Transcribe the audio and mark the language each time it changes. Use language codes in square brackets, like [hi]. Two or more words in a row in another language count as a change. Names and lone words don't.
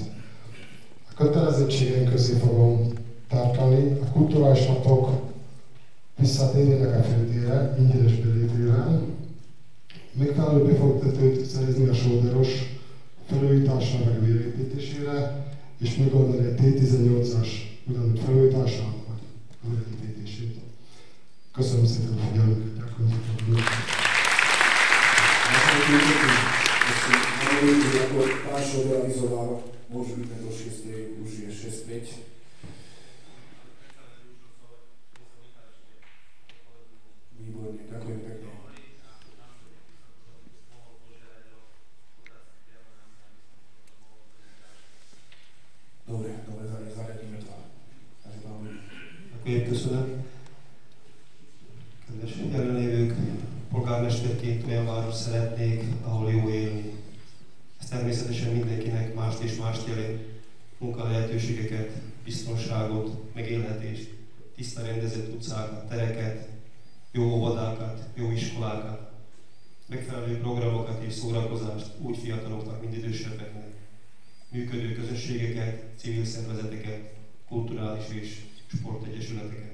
[hu] A kötelezettségeink közé fogom tartani, a kulturális napok visszatérjenek a főtérre, ingyenes belétével, megfelelő befektetőt szerezni a sóderos felújításra meg vérépítésére, és megoldani a T18-as ugyanúgy felújítását, vagy újraépítését. Köszönöm szépen a figyelmüket, gyakorlatilag. [sk] Ako pašo realizoval, môžu byť do 6. už je 6:05. Výborne, ďakujem pekne. Dobre, zariadíme to. Ďakujem, [hu] köszönöm. Kedves jelenlévők, polgármesterként olyan város szeretnék, ahol jó élni. Ez természetesen mindenkinek mást és mást jelent. Munkalehetőségeket, biztonságot, megélhetést, tiszta rendezett utcákat, tereket, jó óvodákat, jó iskolákat, megfelelő programokat és szórakozást úgy fiataloknak, mint idősebbeknek, működő közösségeket, civil szervezeteket, kulturális és sportegyesületeket.